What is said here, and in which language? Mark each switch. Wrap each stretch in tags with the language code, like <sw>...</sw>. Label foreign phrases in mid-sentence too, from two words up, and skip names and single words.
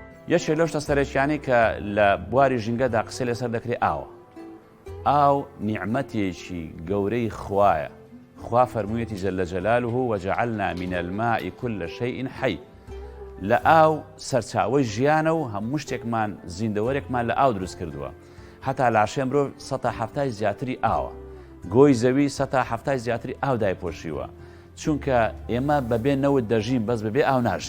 <ckb>یەکێک لەو شتە سەرەکیانەی کە لە بواری ژینگەدا قسەی لەسەر دەکرێت ئاوە. ئاو نیعمەتێکی گەورەی خوایە. خوا فەرموویەتی</ckb> <ar>جەلە جەلالوه وەجەعەلنا من الماء كل شيء حي.</ar> <ckb>لە ئاو سەرچاوەی ژیانە و هەموو شتێکمان زیندەوەرێکمان لە ئاو دروست کردووە. هەتا لاشێ مرۆڤ 170 زیاتری ئاوە. گۆی زەوی 170 زیاتری ئاو دایپۆشیوە. چونکە ئێمە بەبێ نەوت دەژین بەس بەبێ ئاو ناژین.</ckb>